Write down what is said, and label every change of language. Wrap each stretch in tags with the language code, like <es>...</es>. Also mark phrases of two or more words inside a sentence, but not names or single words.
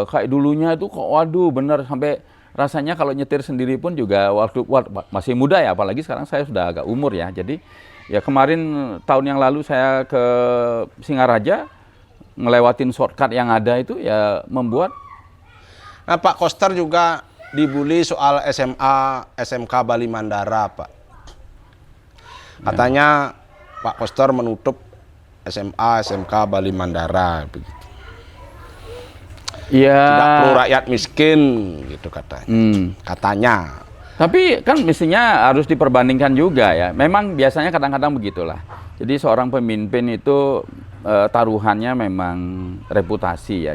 <id>Kayak dulunya itu kok waduh bener sampai rasanya kalau nyetir sendiri pun juga waktu masih muda ya, apalagi sekarang saya sudah agak umur ya. Jadi ya kemarin tahun yang lalu saya ke Singaraja ngelewatin shortcut yang ada itu ya membuat. Nah, Pak Koster juga dibully soal SMK Bali Mandara, Pak. Katanya Pak Koster menutup SMK Bali Mandara begitu. Ya. Tidak pro rakyat miskin gitu katanya. Katanya. Tapi kan mestinya harus diperbandingkan juga ya. Memang biasanya kadang-kadang begitulah. Jadi seorang pemimpin itu taruhannya memang reputasi ya.</id>